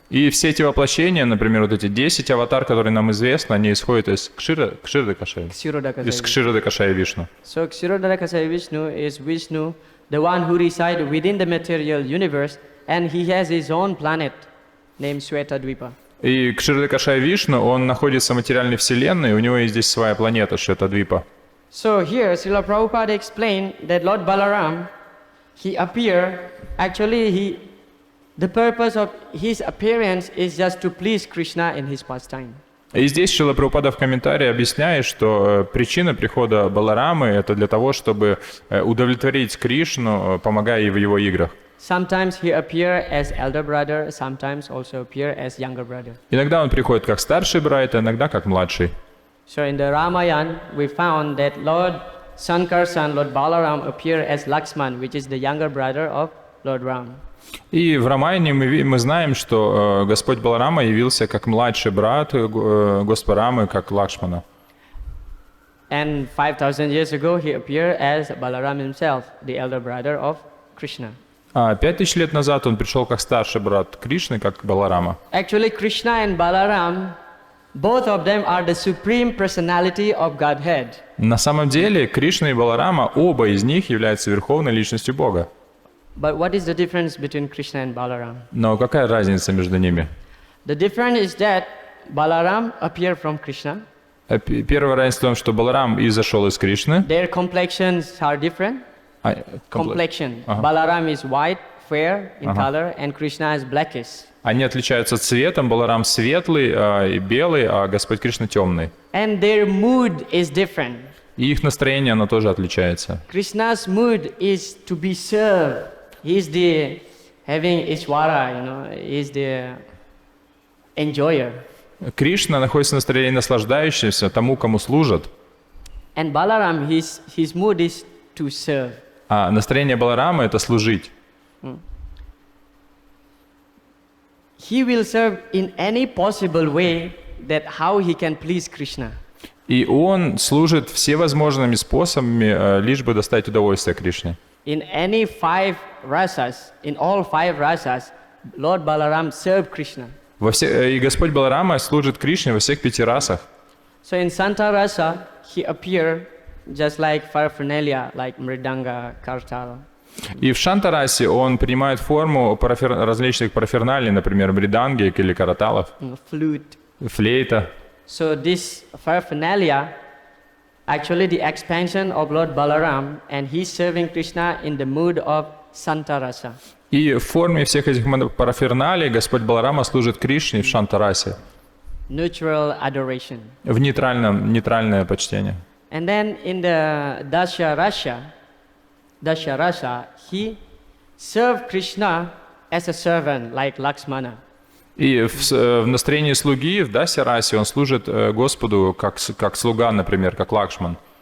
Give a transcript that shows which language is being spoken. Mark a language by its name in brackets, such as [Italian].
[Russian] И все эти воплощения, например, вот эти 10 аватар, которые нам известны, они исходят из Кширодакашая. Из Кширодакашая Вишну. [English] So Kshirodakasaya Vishnu is Vishnu, the one who resides within the material universe, and he has his own planet named Shvetadvipa. [Russian] И Кширодакашая Вишну, он находится в материальной вселенной, и у него есть здесь своя планета, Шветадвипа. [English] So here, Srila Prabhupada explained that Lord Balaram, he appeared, actually the purpose of his appearance is just to please Krishna in his pastime. [Russian] И здесь Шрила Прабхупада в комментарии объясняет, что причина прихода Баларамы — это для того, чтобы удовлетворить Кришну, помогая в его играх. [English] Sometimes he appear as elder brother, sometimes also appear as younger brother. [Russian] Иногда он приходит как старший брат, а иногда как младший. [English] So in the Ramayana, we found that Lord Sankarsan, Lord Balaram appear as Lakshman, which is the younger brother of Lord Ram. [Russian] И в Рамайне мы знаем, что Господь Баларама явился как младший брат Господа Рамы, как Лакшмана. [English] And 5,000 years ago, he appeared as Balaram himself, the elder brother of Krishna. [Russian] 5000 лет назад он пришел как старший брат Кришны, как Баларама. [English] Actually, Krishna and Balaram, both of them are the supreme personality of Godhead. [Russian] На самом деле, Кришна и Баларама, оба из них являются верховной личностью Бога. [English] But what is the difference between Krishna and Balaram? [Russian] Но какая разница между ними? [English] The difference is that Balaram appeared from Krishna. [Russian] Первая разница в том, что Баларам изошел из Кришны. [English] Their complexions are different. Complexion. Balaram is white, fair in color, and Krishna is blackish. [Russian] Они отличаются цветом. Баларам светлый и белый, а Господь Кришна темный. [English] And their mood is different. [Russian] И их настроение, оно тоже отличается. [English] Krishna's mood is to be served. He is the having Ishvara, he is the enjoyer. [Russian] Кришна находится в настроении наслаждающегося тому, кому служат. [English] And Balaram, his mood is to serve. [Russian] А настроение Баларама — это служить. [English] He will serve in any possible way that how he can please Krishna. [Russian] И он служит всевозможными способами, лишь бы достать удовольствие Кришне. [English] In any 5 rasas, in all 5 rasas, Lord Balaram served Krishna. [Russian] И Господь Баларама служит Кришне во всех 5 расах. [English] So in Santa Rasa, he appeared just like paraphernalia, like mridanga, kartal. [Russian] И в Шантарасе он принимает форму различных параферналий, например, мриданги или караталов, [English] Flute. [Russian] флейта. [English] So this paraphernalia, actually the expansion of Lord Balaram, and he's serving Krishna in the mood of Santa Rasa. [Russian] И в форме всех этих параферналий Господь Баларама служит Кришне в Шантарасе. [English] Neutral adoration. [Russian] В нейтральное почтение. [English] And then in the Dasha Rasa, he served Krishna as a servant, like Lakshmana. [Russian] И в настроении слуги, в Дасярасе, он служит Господу как слуга, например, как Лакшман.